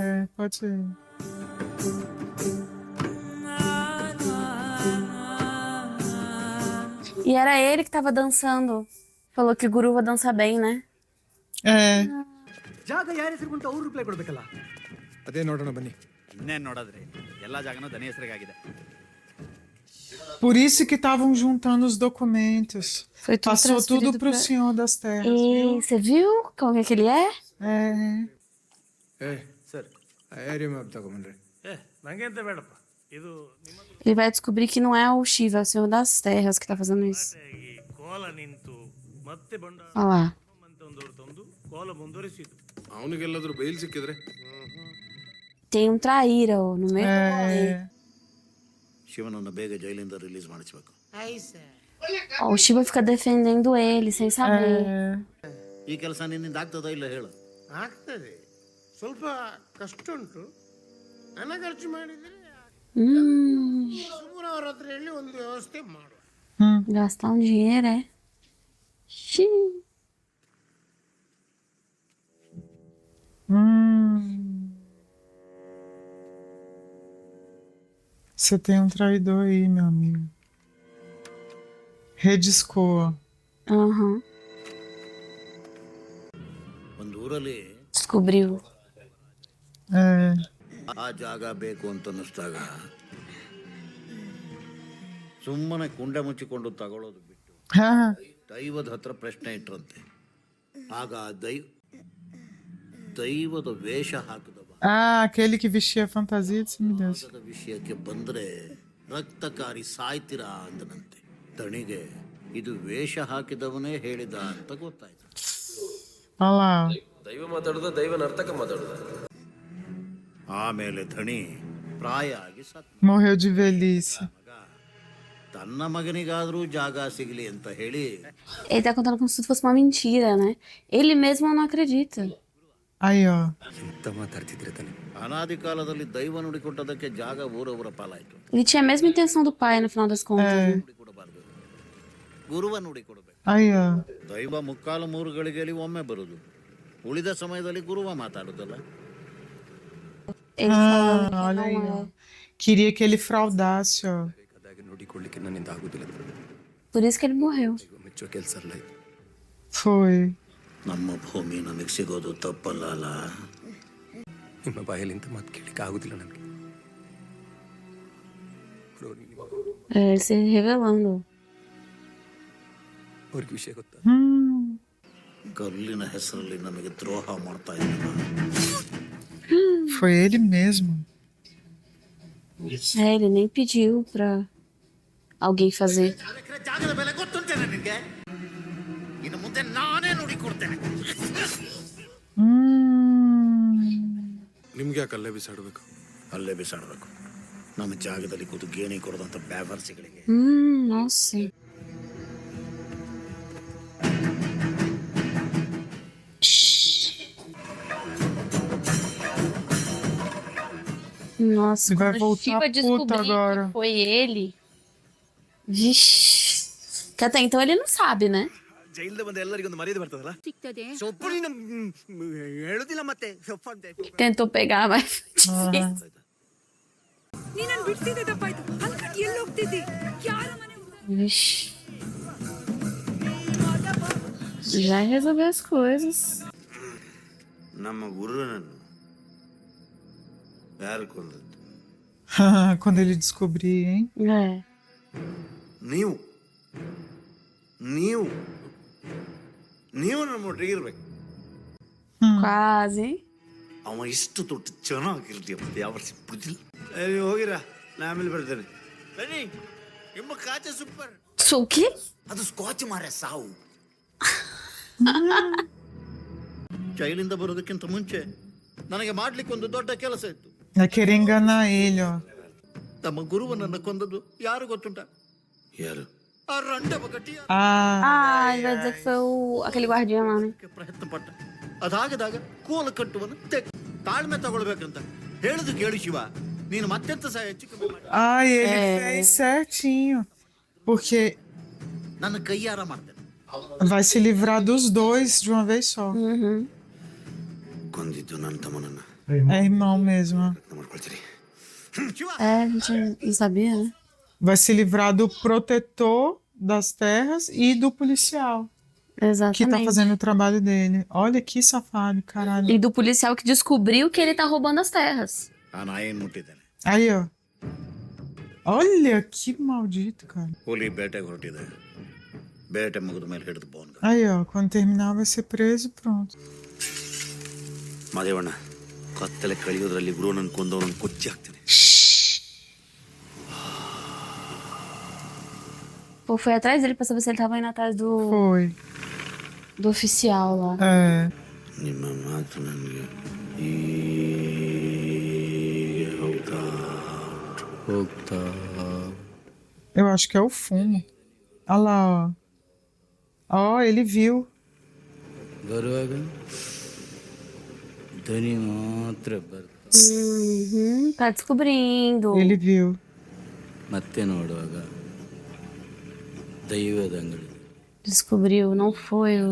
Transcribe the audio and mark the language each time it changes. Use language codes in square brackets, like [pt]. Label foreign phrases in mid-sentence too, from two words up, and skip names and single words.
[pt] É, pode ser. E era ele que tava dançando. Falou que o Guruva dança bem, né? É. [kn] ಜಾಗ ಯಾರ ಹೆಸರುಗುಂಟು ಅವ್ರು ರಿಪ್ಲೈ ಕೊಡ್ಬೇಕಲ್ಲ. ಅದೇ ನೋಡೋಣ ಬನ್ನಿ. ಇನ್ನೇನು ನೋಡಿದ್ರಿ ಎಲ್ಲ ಜಾಗನೂ ದನಿ ಹೆಸರಿಗಾಗಿದೆ. [pt] Por isso que estavam juntando os documentos. Foi tudo Passou tudo transferido pro pra- Senhor das Terras. E você viu como é que ele é? É. [en] sir area map [kn] ತಗೊಂಬನ್ರಿ. ನಂಗೆ ಅಂತ ಬೇಡಪ್ಪ ಇದು ನಿಮ್ಮ [pt] Ele vai descobrir que não é o Shiva, é o Senhor das Terras que tá fazendo isso. [kn] ಈ ಕೋಲ ನಿಂತು ಮತ್ತೆ ಬಂಡ [pt] Olha lá. [kn] ಅಂತ ಒಂದವ್ರು ತಂದು ಕೋಲ ಮುಂದುವರಿಸಿದ್ದು. ಅವನಿಗೆಲ್ಲಾದ್ರೂ ಬೈಲ್ ಸಿಕ್ಕಿದ್ರೆ [pt] Tem um traíra ó, no meio do rolê. [kn] ಶಿವನನ್ನು ಬೇಗ ಜೈಲಿಂದ ರಿಲೀಸ್ ಮಾಡಿಸ್ಬೇಕು. [pt] Ó, o Shiva fica defendendo ele sem saber. É. [kn] ಈ ಕೆಲಸ ನಿನ್ನಿಂದ ಆಗ್ತದೋ ಇಲ್ಲ ಹೇಳು. ಆಗ್ತದೆ, ಸ್ವಲ್ಪ ಕಷ್ಟ ಉಂಟು, ಹಣ ಖರ್ಚು ಮಾಡಿದರೆ. [pt] Gastar um dinheiro, é? Xiii. Você tem um traidor aí, meu amigo. Rediscoa. Aham. [kn] ಒಂದು ಊರಲ್ಲಿ [pt] Descobriu. É. [kn] ಆ ಜಾಗ ಬೇಕು ಅಂತ ಅನ್ನಿಸ್ದಾಗ ಸುಮ್ಮನೆ ಕುಂಡೆ ಮುಚ್ಚಿಕೊಂಡು ತಗೊಳ್ಳೋದು ಬಿಟ್ಟು [pt] Ah, [kn] ದೈವದ ಹತ್ರ ಪ್ರಶ್ನೆ ಇಟ್ರಂತೆ. ಆಗ ದೈವದ ವೇಷ ಹಾಕಿದವ [pt] aquele que vestia a fantasia de semelhança. [kn] ಜಾಗದ ವಿಷಯಕ್ಕೆ ಬಂದ್ರೆ ರಕ್ತಕಾರಿ ಸಾಯ್ತೀರಾ ಅಂದನಂತೆ. ದಣಿಗೆ ಇದು ವೇಷ ಹಾಕಿದವನೇ ಹೇಳಿದ ಅಂತ ಗೊತ್ತಾಯ್ತು. [pt] Olha lá. [kn] ದೈವ ಮಾತಾಡೋದ ದೈವ ನರ್ತಕ ಮಾತಾಡೋದ. ಆಮೇಲೆ ಧಣಿ ಪ್ರಾಯ ಆಗಿ ಸತ್ [pt] Morreu de velhice. [kn] ತನ್ನ ಮಗನಿಗಾದ್ರೂ ಜಾಗ ಸಿಗಲಿ ಅಂತ ಹೇಳಿ [pt] Ele tá contando como se fosse uma mentira, né? Ele mesmo não acredita. Aí, ó. [kn] ಎಂತ ಮಾತಾಡ್ತಿದ್ರೆ ತಾನೆ. ಅನಾದಿ ಕಾಲದಲ್ಲಿ ದೈವ ನುಡಿಕೊಟ್ಟದಕ್ಕೆ ಜಾಗ ಊರವರ ಪಾಲಾಯ್ತು. [pt] Ele tinha a mesma intenção do pai, no final das contas. Né? [kn] ಕೊಡಬಾರ್ದು, ಗುರುವ ನುಡಿ ಕೊಡಬೇಕು. [pt] Aí, ó. [kn] ದೈವ ಮುಕ್ಕಾಲು ಮೂರು ಗಳಿಗೆಯಲ್ಲಿ ಒಮ್ಮೆ ಬರುದು, ಉಳಿದ ಸಮಯದಲ್ಲಿ ಗುರುವ ಮಾತಾಡುದಲ್ಲ. [pt] Ele falando que olha aí, não ó. é. Queria que ele fraudasse, ó. [kn] ಬೇಕಾದಾಗ ನೋಡಿಕೊಳ್ಳಿಕ್ಕೆ ನನ್ನಿಂದ ಆಗುದಿಲ್ಲ. [pt] Por isso que ele morreu. [kn] ದೈವ ಮೆಚ್ಚೋ ಕೆಲಸ ಅಲ್ಲ ಇದು. [pt] Foi. [kn] ನಮ್ಮ ಭೂಮಿ ನಮಗೆ ಸಿಗೋದು ತಪ್ಪಲ್ಲ ಅಲ್ಲ. ನಿಮ್ಮ ಬಾಯಲ್ಲಿ ಇಂಥ ಮಾತು ಕೇಳಲಿಕ್ಕೆ ಆಗುದಿಲ್ಲ ನನಗೆ. [pt] Ele se revelando. [kn] ಅವ್ರಿಗೆ ವಿಷಯ ಗೊತ್ತಾ? ಕಲ್ಲಿನ ಹೆಸರಲ್ಲಿ ನಮಗೆ ದ್ರೋಹ ಮಾಡ್ತಾ ಇದ್ದಾನೆ. [pt] Foi ele mesmo. É, ele nem pediu pra alguém fazer. [kn] ಜಾಗದ ಬೆಲೆ ಗೊತ್ತುಂಟೇನೆ ನಿನ್ಗೆ? ಇನ್ನು ಮುಂದೆ ನಾನೇ ನುಡಿ ಕೊಡ್ತೇನೆ. ನಿಮ್ಗೆ ಯಾಕೆ ಅಲ್ಲೇ ಬಿಸಾಡಬೇಕು? ಅಲ್ಲೇ ಬಿಸಾಡಬೇಕು. ನಮ್ಮ ಜಾಗದಲ್ಲಿ ಕೂತು ಗೇಣಿ ಕೊಡದಂತ ಬ್ಯಾವರ್ಸಿಗಳಿಗೆ. [pt] Nossa. Nossa, Vai quando a voltar Shiva puta descobrir agora. que foi ele. Vixe. Que até então ele não sabe, né? [kn] ಜೈಲ್ದ ಬಂದ ಎಲ್ಲರಿಗೊಂದು ಮರ್ಯಾದೆ ಬರ್ತದಲ್ಲ. ಸೊಪ್ಪು ನೀನು ಹೇಳುದಿಲ್ಲ ಮತ್ತೆ ಸೊಪ್ಪು ಅಂತ. [pt] Tentou pegar, mas foi difícil. [kn] ನೀನನ್ ಬಿಡ್ತಿದ್ದೆ ತಪ್ಪಾಯ್ತು. ಅಲ್ಕಟ್ ಎಲ್ಲಿ ಹೋಗ್ತಿದ್ದಿ? ಯಾರ ಮನೆ [pt] Vixe. Já resolveu as coisas. [kn] ನಮ್ಮ ಗುರುನನ್ನು ಯಾರು ಕೊಂದದ್ದು? [pt] Quando ele descobrir, hein? É. [kn] ನೀವು ನೀವು ನೀವು ನಮ್ಮ ಒಟ್ಟಿಗೆ ಇರ್ಬೇಕು. [pt] Quase, hein? [kn] ಅವ ಇಷ್ಟು ದೊಡ್ಡ ಚೆನ್ನಾಗಿರ್ತೀಯಪ್ಪ, ಯಾವ ವರ್ಷ ಬಿಡುದಿಲ್ಲ. ನೀವು ಹೋಗಿರ, ನಾ ಆಮೇಲೆ ಬರ್ತೇನೆ. ಬನ್ನಿ, ನಿಮ್ಮ ಕಾಚೆ ಸೂಪರ್. [pt] O quê? [kn] ಅದು ಸ್ಕಾಚ್ ಮಾರ್ರೆ, ಸಾವು. ಜೈಲಿಂದ ಬರೋದಕ್ಕಿಂತ ಮುಂಚೆ ನನಗೆ ಮಾಡ್ಲಿಕ್ಕೆ ಒಂದು ದೊಡ್ಡ ಕೆಲಸ ಇತ್ತು. [pt] Vai querer enganar ele, ó. [kn] ತಮ್ಮ ಗುರುವನನ್ನು ಕೊಂದದ್ದು ಯಾರು ಗೊತ್ತುಂಟ? ಯಾರು? ಆ ರಂಡವ ಗಟ್ಟಿಯ [pt] Ah, ele vai dizer que foi aquele guardião lá, né? [kn] ಪ್ರಯತ್ನ ಪಟ್ಟ. ಅದಾಗದಾಗ ಕೋಲು ಕಟ್ಟುವನ್ನು ತಾಳ್ಮೆ ತಗೊಳ್ಬೇಕಂತ ಹೇಳಿದು ಕೇಳಿ ಶಿವ. ನೀನು ಮತ್ತೆಂತ ಸಹ ಹೆಚ್ಚು ಕಮ್ಮಿ ಮಾಡಿ [pt] Ah, ele fez certinho. Porque [kn] ನನ್ನ ಕೈಯಾರ ಮಾಡ್ತೇನೆ. [pt] vai se livrar dos dois de uma vez só. [kn] ಕೊಂದಿದ್ದು ನನ್ನ ತಮ್ಮನನ್ನ [pt] É irmão mesmo, ó. [kn] ಮಾಡ್ಕೊಳ್ತೀನಿ. [pt] É, a gente não sabia, né? Vai se livrar do protetor das terras e do policial que tá Exatamente. fazendo o trabalho dele. Olha que safado, caralho. E do policial que descobriu que ele tá roubando as terras. [kn] ಆ ನಾ ಏನ್ ಮುಟ್ಟಿದ್ದೇನೆ? [pt] Aí, ó. Olha que maldito, cara. [kn] ಹುಲಿ ಬೇಟೆಗೆ ಹೊರಟಿದೆ. ಬೇಟೆ ಮುಗಿದ ಮೇಲೆ ಹಿಡಿದು ಬೋನ್. [pt] Aí, ó. Quando terminar, vai ser preso e pronto. [kn] ಮಾದೇವಣ್ಣ, ಕತ್ತಲೆ ಕಳೆಯೋದ್ರಲ್ಲಿ ಗುರುವನನ್ನು ಕೊಂದವನನ್ನು ಕೊಚ್ಚಿ ಹಾಕ್ತೇನೆ. [pt] Pô, foi atrás dele pra saber se ele tava indo atrás Foi. do oficial lá. É. [kn] ನಿಮ್ಮ ಮಾತು ನನಗೆ ಹೀಗೆ ಹೋಗ್ತಾ [pt] Eu acho que é o fumo. Olha lá, ó. Ó, ele viu. [kn] ಬರುವಾಗ ಧ್ವನಿ ಮಾತ್ರ ಬರ್ತಾ [pt] Tá descobrindo. Ele viu. [kn] ಮತ್ತೆ ನೋಡುವಾಗ ದೈವದ ಅಂಗಡಿ [pt] Descobriu, não foi o.